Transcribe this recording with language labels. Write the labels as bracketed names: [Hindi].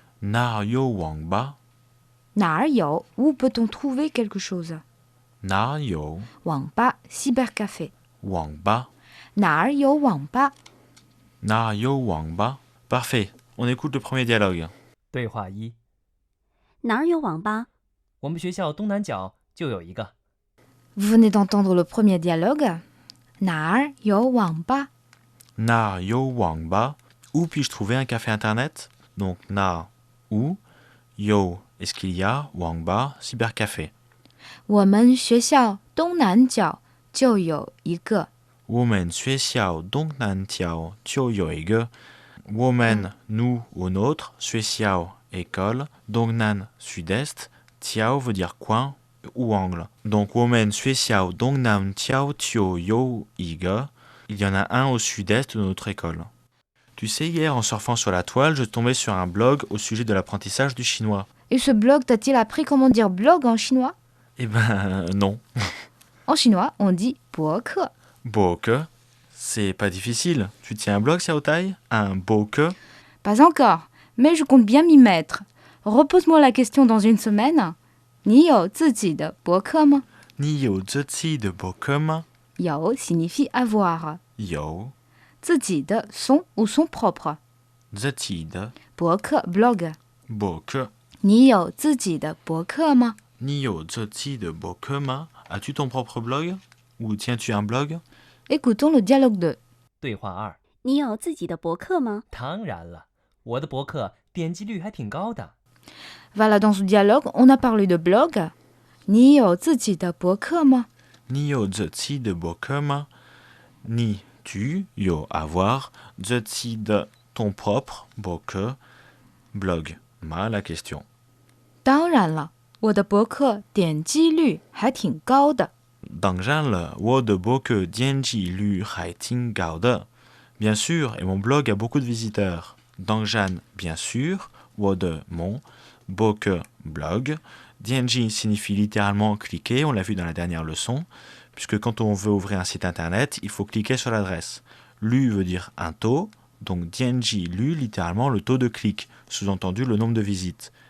[Chinese] Nar yo Wangba, Nar yo, [French] où peut-on trouver quelque chose? [Chinese] Nar yo, [French] Wangba, cybercafé. [Chinese] Wangba, Nar yo wangba? Nar yo Wangba. [French] Parfait, on écoute le premier dialogue. [Chinese] 对话一： 哪儿有网吧？我们学校东南角就有一个。 [French] Vous venez d'entendre le premier dialogue. [Chinese] Nar yo wangba? Nar yo Wangba, [French] où puis-je trouver un café internet? Donc na, où, yo, est-ce qu'il y a, Wangba, cybercafé. [Chinese] 我们学校东南角就有一个。我们学校东南角就有一个. [French] Woman, nous ou notre, 学校 école, Dongnan sud-est, Tiao veut dire coin ou angle. [Chinese] Donc woman 学校东南角就有一个. [French] Il y en a un au sud-est de notre école. Tu sais, hier en surfant sur la toile, je tombais sur un blog au sujet de l'apprentissage du chinois. Et ce blog t'a-t-il appris comment dire blog en chinois? Eh ben non. En chinois, on dit 博客. Boke, c'est pas difficile. Tu tiens un blog, Xiao Tai? Un boke? Pas encore, mais je compte bien m'y mettre. Repose-moi la question dans une semaine. [Chinese] 你有自己的博客吗? 你有自己的博客吗? [French] 有 signifie avoir. [Chinese] 有 [French] 自己的 son ou son propre. [Chinese] 自己的 [French] 博客 blog. [Chinese] 博客. 你有自己的博客吗? 你有自己的博客吗? [French] As-tu ton propre blog? Ou tiens-tu un blog? Écoutons le dialogue 2. [Chinese] 对话二： 你有自己的博客吗？当然了，我的博客点击率还挺高的。 [French] Voilà, dans ce dialogue, on a parlé de blog. [Chinese] 你有自己的博客吗? 你有自己的博客吗? [French] Ni, tu, yo, avoir, 自己的 ton propre, 博客, blog, ma, la question. [Chinese] 当然了，我的博客点击率还挺高的。当然了，我的博客点击率还挺高的. [French] Bien sûr, et mon blog a beaucoup de visiteurs. 当然, bien sûr, 我的 mon, 博客 blog. Dianji signifie littéralement cliquer, on l'a vu dans la dernière leçon. puisque quand on veut ouvrir un site internet, il faut cliquer sur l'adresse. Lu veut dire un taux, donc Dianji Lu, littéralement le taux de clic, sous-entendu le nombre de visites.